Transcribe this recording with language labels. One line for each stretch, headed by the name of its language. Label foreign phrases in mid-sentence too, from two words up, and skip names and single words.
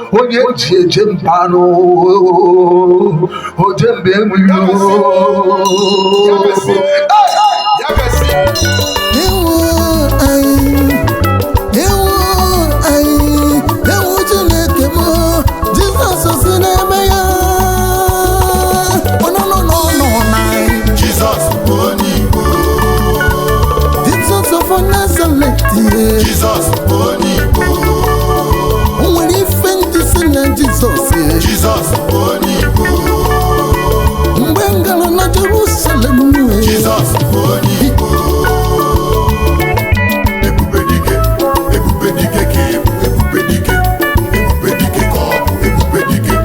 Igbo: Onye ji eje mba nụ. O je mba enweghị o. Ya gasị. Ewo anyị, ewo anyị, ewo Chineke m, Jizọs si n'ebe ya. Ọ nọ, nọ, nọ, nọ, nọ, anyị. Jizọs bụ onye Igbo.
English: Jesus of Nazareth, yeah.
Igbo: Jizọs bụ onye Igbo. O nwere ife ndị si na Jizọs, yeah. Jizọs bụ onye Igbo. Mgbe m gara na Jerusalem, yeah. Jizọs bụ onye Igbo. Ebube dike, ebube dike ka ị bụ, ebube dike, ebube dike ka ọ bụ, ebube dike.